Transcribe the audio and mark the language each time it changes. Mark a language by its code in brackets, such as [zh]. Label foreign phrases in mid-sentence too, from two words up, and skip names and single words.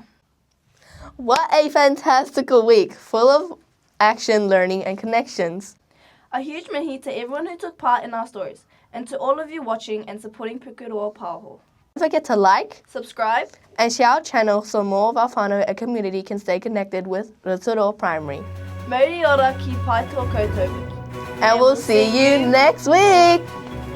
[en] What a fantastical week, full of action, learning and connections. A huge mihi to everyone who took part in our stories and to all of you watching and supporting Pukeroa Pāoho. Don't forget to like, Subscribe and share our channel so more of our whānau and community can stay connected with Rotorua Primary. [mi] Mauri ora ki pai tō koutou. [en] And we'll see you next week!